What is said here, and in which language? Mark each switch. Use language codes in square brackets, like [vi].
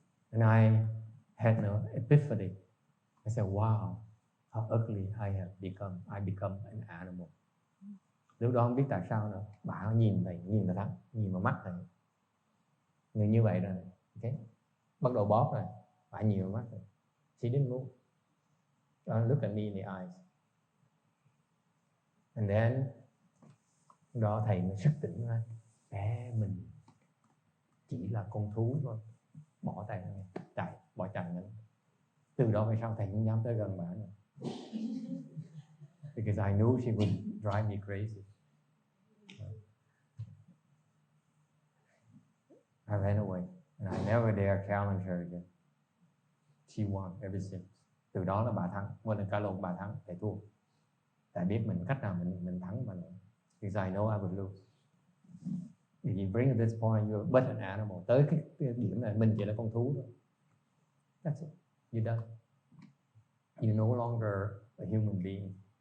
[en] And I had an epiphany. I said, wow, how ugly I have become. I become an animal. [vi] Lúc đó không biết tại sao nữa. Bả nhìn thầy thẳng, nhìn vào mắt thầy. Người như vậy rồi. Okay? Bắt đầu bóp rồi. Bả nhìn vào mắt thầy. [en] She didn't move. Look at me in the eyes. And then [vi] đó thầy mới thức tỉnh ra. Mình chỉ là con thú thôi. Bỏ tay chạy, bỏ chạy nữa. Từ đó về sau thầy không dám tới gần bà nữa. [en] Because I knew she would drive me crazy. I ran away and I never dare challenge her again. She won ever since. [vi] Từ đó là bà thắng, một lần cả lộn bà thắng, thầy thua. Tại biết mình cách nào mình thắng mà nữa. [en] Because I know I would lose. If you bring to this point, you're but an animal. [vi] Tới cái điểm này mình chỉ là con thú thôi. [en] That's it. You're done. You're no longer a human being.